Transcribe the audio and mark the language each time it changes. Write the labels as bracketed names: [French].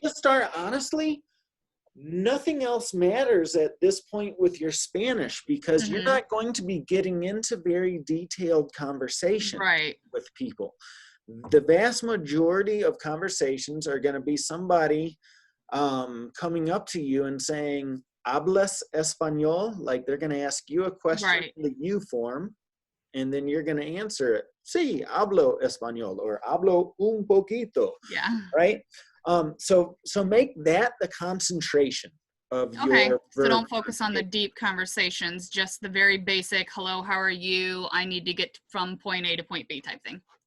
[English] But to start, honestly, nothing else matters at this point with your Spanish because you're not going to be getting into very detailed conversation with people. The vast majority of conversations are going to be somebody coming up to you and saying, [Spanish] hablas español? [English] Like they're going to ask you a question in the you form, and then you're going to answer it. [Spanish] Sí, hablo español, or hablo un poquito. [English] Yeah. Right? So make that the concentration of your verb. So don't focus on the deep conversations, just the very basic, hello, how are you? I need to get from point A to point B type thing.